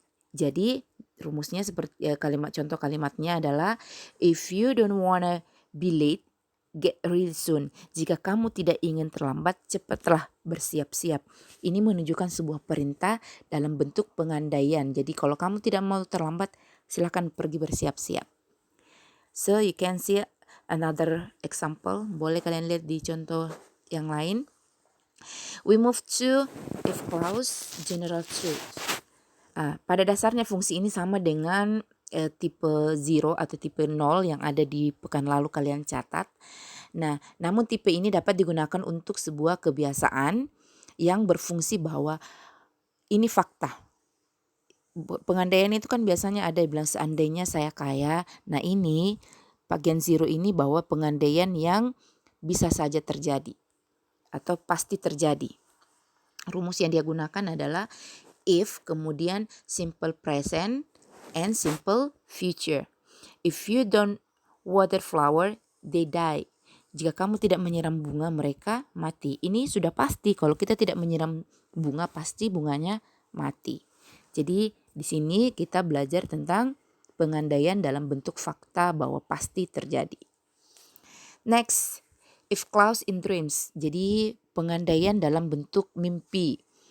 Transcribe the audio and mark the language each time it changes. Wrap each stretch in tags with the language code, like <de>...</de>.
<id>Jadi rumusnya seperti contoh kalimatnya adalah,</id> <en>if you don't wanna be late, get ready soon.</en> <id>Jika kamu tidak ingin terlambat, cepatlah bersiap-siap. Ini menunjukkan sebuah perintah dalam bentuk pengandaian. Jadi kalau kamu tidak mau terlambat, silakan pergi bersiap-siap.</id> <en>So you can see another example.</en> <id>Boleh kalian lihat di contoh yang lain.</id> <en>We move to if clause general truth.</en> <id>Pada dasarnya fungsi ini sama dengan tipe 0 atau tipe 0 yang ada di pekan lalu kalian catat. Nah, namun tipe ini dapat digunakan untuk sebuah kebiasaan yang berfungsi bahwa ini fakta. Pengandaian itu kan biasanya ada yang bilang seandainya saya kaya. Nah ini bagian 0 ini bahwa pengandaian yang bisa saja terjadi atau pasti terjadi. Rumus yang dia gunakan adalah if, kemudian simple present and simple future.</id> <en>If you don't water flower, they die.</en> <id>Jika kamu tidak menyiram bunga, mereka mati. Ini sudah pasti, kalau kita tidak menyiram bunga, pasti bunganya mati. Jadi di sini kita belajar tentang pengandaian dalam bentuk fakta bahwa pasti terjadi.</id> <en>Next, if clause in dreams.</en> <id>Jadi pengandaian dalam bentuk mimpi.</id>